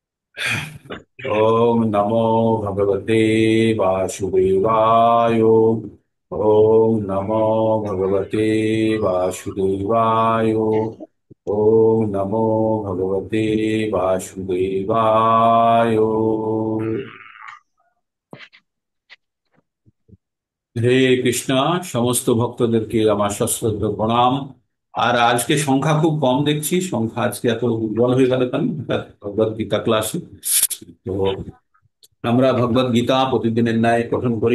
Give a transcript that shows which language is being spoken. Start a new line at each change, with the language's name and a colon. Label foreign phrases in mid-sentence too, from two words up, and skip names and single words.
Sanskrit: ओम नमो भगवते वासुदेवाय। ओम नमो भगवते वासुदेवाय। ओम नमो भगवते वासुदेवाय।
Bangla: হে কৃষ্ণা, সমস্ত ভক্তদেরকে আমার সশ্রদ্ধ প্রণাম। আর আজকে সংখ্যা খুব কম দেখছি, সংখ্যা আজকে এত দুর্বল হয়ে গেল কেন ভগবদ গীতা ক্লাসে? তো আমরা ভগবদ গীতা প্রতিদিনের ন্যায় পঠন করি।